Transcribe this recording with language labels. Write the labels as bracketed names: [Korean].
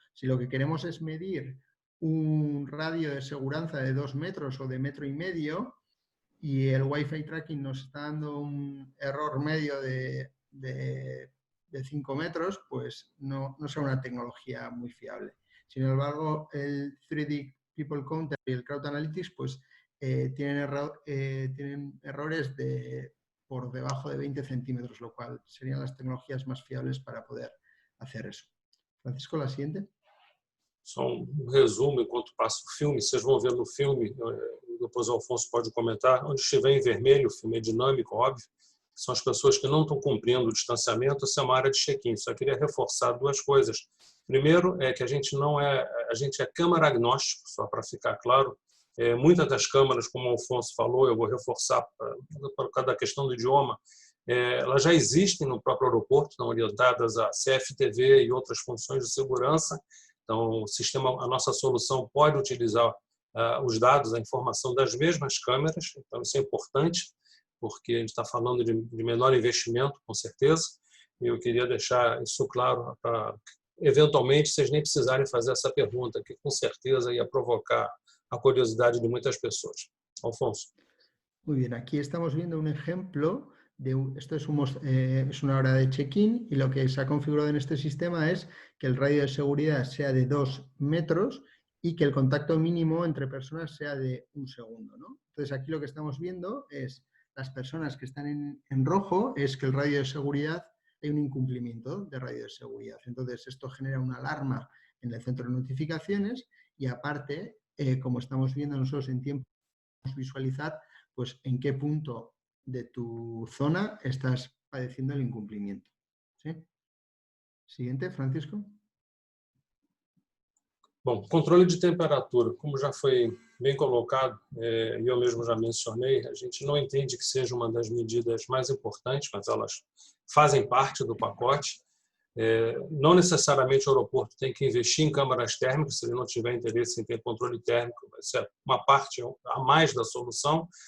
[Spanish] Si lo que queremos es medir un radio de seguridad de 2 metros o de 1,5 metros y el Wi-Fi tracking nos está dando un error medio de 5 metros, pues no será una tecnología muy fiable. Sin embargo, el 3D People Counter y el Crowd Analytics pues, tienen errores por debajo de 20 centímetros, lo cual serían las tecnologías más fiables para poder hacer eso. Francisco, la siguiente. [Portuguese] Só resumo enquanto passa o filme. Vocês vão ver no filme, depois o Alfonso pode comentar, onde estiver em vermelho, o filme é dinâmico, óbvio, são as pessoas que não estão cumprindo o distanciamento, essa é uma área de check-in. Só queria reforçar 2 coisas. Primeiro é que a gente é câmara agnóstico, só para ficar claro. Muitas das câmaras, como o Alfonso falou, eu vou reforçar por causa da questão do idioma, elas já existem no próprio aeroporto, estão orientadas a CFTV e outras funções de segurança. Então, a nossa solução pode utilizar os dados, a informação das mesmas câmeras. Então, isso é importante, porque a gente está falando de menor investimento, com certeza. E eu queria deixar isso claro para, eventualmente, vocês nem precisarem fazer essa pergunta, que com certeza ia provocar a curiosidade de muitas pessoas. Alfonso. [Spanish] Muy bien, aquí estamos viendo un ejemplo. Esto es una hora de check-in y lo que se ha configurado en este sistema es que el radio de seguridad sea de 2 metros y que el contacto mínimo entre personas sea de 1 segundo, ¿no? Entonces aquí lo que estamos viendo es las personas que están en rojo, es que el radio de seguridad, hay un incumplimiento de radio de seguridad. Entonces esto genera una alarma en el centro de notificaciones y aparte, como estamos viendo nosotros en tiempo, podemos visualizar pues en qué punto de tu zona estás padeciendo el incumplimiento. ¿Sí? Siguiente, Francisco. [Portuguese] Bom, controle de temperatura, como já foi bem colocado, e eu mesmo já mencionei, a gente não entende que seja uma das medidas mais importantes, mas elas fazem parte do pacote. Não necessariamente o aeroporto tem que investir em câmaras térmicas, se ele não tiver interesse em ter controle térmico, isso é uma parte a mais da solução.